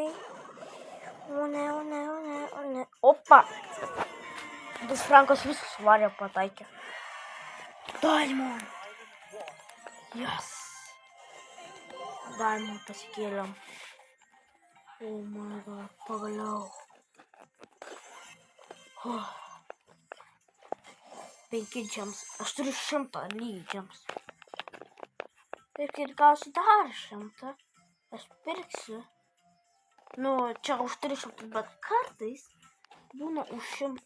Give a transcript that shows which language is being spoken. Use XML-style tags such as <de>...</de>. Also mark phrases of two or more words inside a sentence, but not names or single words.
<lt>O ne. Opa! Tas Frankas visus varė pataikė.</lt> <en>Diamond! Yes!</en> <lt>Diamond pasikėlėm.</lt> <en>Oh my god,</en> <lt>pagaliau.</lt> <en>5 gems.</en> <lt>Aš turiu 100 lygiai gems. Ir kai gausiu dar 100, aš pirksiu. Nu, čia už 300, bet kartais būna už 100.</lt>